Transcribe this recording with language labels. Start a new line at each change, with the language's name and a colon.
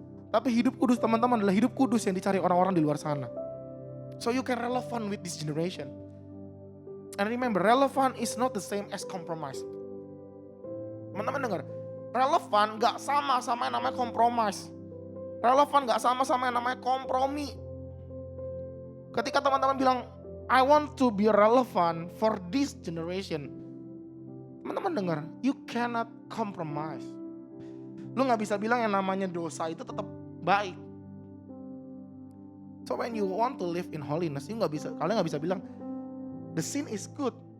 Indonesian: Tapi hidup kudus teman-teman adalah hidup kudus yang dicari orang-orang di luar sana.
English: So you can relevant with this generation. And remember, relevant is not the same as compromise.
Indonesian: Teman-teman dengar, relevan gak sama yang namanya compromise. Relevan gak sama yang namanya kompromi. Ketika teman-teman bilang,
English: I want to be relevant for this generation.
Indonesian: Teman-teman dengar,
English: you cannot compromise.
Indonesian: Lu gak bisa bilang yang namanya dosa itu tetap baik.
English: So when you want to live in holiness,
Indonesian: kalian gak bisa bilang,
English: the sin is good.